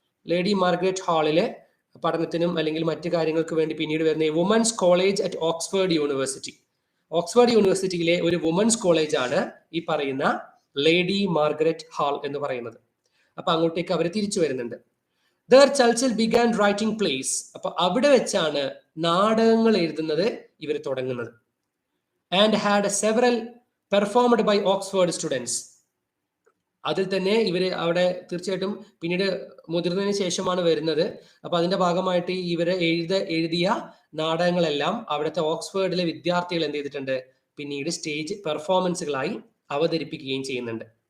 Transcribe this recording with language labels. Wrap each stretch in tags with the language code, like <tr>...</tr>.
<ml>Lady Margaret ഹാളിലെ പഠനത്തിനും അല്ലെങ്കിൽ മറ്റു കാര്യങ്ങൾക്ക് വേണ്ടി പിന്നീട് വരുന്ന</ml> <en>Women's college at Oxford university.</en> <ml>Oxford യൂണിവേഴ്സിറ്റിയിലെ ഒരു വുമൻസ് കോളേജ് ആണ് ഈ പറയുന്ന ലേഡി മാർഗരറ്റ് ഹാൾ എന്ന് പറയുന്നത്. അപ്പൊ അങ്ങോട്ടേക്ക് അവർ തിരിച്ചു വരുന്നുണ്ട്.</ml> <en>There Churchill began writing plays.</en> <ml>അപ്പൊ അവിടെ വെച്ചാണ് നാടകങ്ങൾ എഴുതുന്നത് ഇവർ തുടങ്ങുന്നത്.</ml> <en>And had several performed by Oxford students.</en> <ml>അതിൽ തന്നെ ഇവര് അവിടെ തീർച്ചയായിട്ടും പിന്നീട് മുതിർന്നതിന് ശേഷമാണ് വരുന്നത്. അപ്പൊ അതിന്റെ ഭാഗമായിട്ട് ഇവരെ എഴുതിയ നാടകങ്ങളെല്ലാം അവിടുത്തെ ഓക്സ്ഫോർഡിലെ വിദ്യാർത്ഥികൾ എന്ത് ചെയ്തിട്ടുണ്ട്? പിന്നീട് സ്റ്റേജ് പെർഫോമൻസുകളായി അവതരിപ്പിക്കുകയും ചെയ്യുന്നുണ്ട്.</ml>